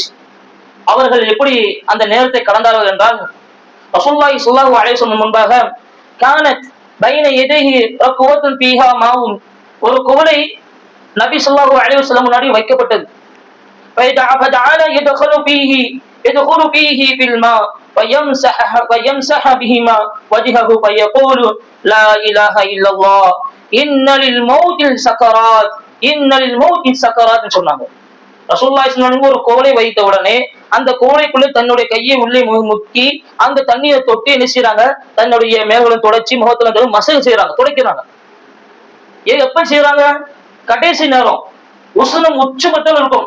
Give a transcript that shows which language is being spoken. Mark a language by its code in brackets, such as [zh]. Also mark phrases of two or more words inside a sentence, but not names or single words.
[ta] அவர்கள் எப்படி அந்த நேரத்தை கடந்தார்கள் என்றால், [ar] رسول الله صلى الله عليه وسلم [ta] முன்பாக [ar] كانت بين يديه ركوة فيها ماء, [ta] ஒரு குவளை நபி [ar] صلى الله عليه وسلم [ta] முன்னாடி வைக்கப்பட்டது. [ar] ஃபதஅல يدخل فيه في الماء ويمسح بهما وجهه فيقول لا إله إلا الله إن للموت سكرات إن للموت سكرات சொன்னாங்க. رسول الله صلى الله عليه وسلم [ta] ஒரு கோலை வைத்த உடனே அந்த கோலைக்குள்ள தன்னுடைய கையை உள்ளே முக்கி அந்த தண்ணியை தொட்டு என்ன செய்யறாங்க, தன்னுடைய மேலும் தொடச்சி முகத்துல மசகு செய்யறாங்க, துடைக்கிறாங்க. எப்ப செய்யறாங்க? கடைசி நேரம், உஷ்ணம் உச்சமட்டம் இருக்கும்.